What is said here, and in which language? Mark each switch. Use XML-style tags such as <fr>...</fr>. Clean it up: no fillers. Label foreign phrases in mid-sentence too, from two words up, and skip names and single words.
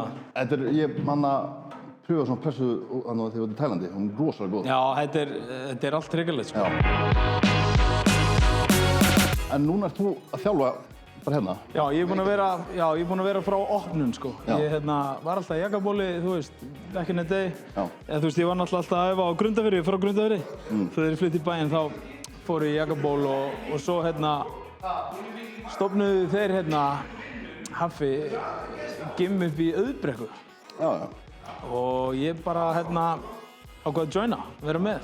<is>Þetta er, ég manna, pröfa svona pressu þegar við erum í Tælandi. Hún er rosalega góð. Já, þetta er allt hrikalegt, sko. Já. En núna ert þú að þjálfa bara hérna? Já, ég er búinn að vera frá opnun, sko. Ég var alltaf í Jakabóli, þú veist,</is> <en>back in the day.</en> <is>Já. Eða, þú veist, ég var náttúrulega alltaf að æfa á Grundarfirði, frá Grundarfirði. Þegar ég flytti í bæinn, þá fór ég í Jakaból og svo, stofnuðu þeir, Haffi, gym upp í Auðbrekku. Já, já. Og ég bara, ákvað að joina, vera með.</is>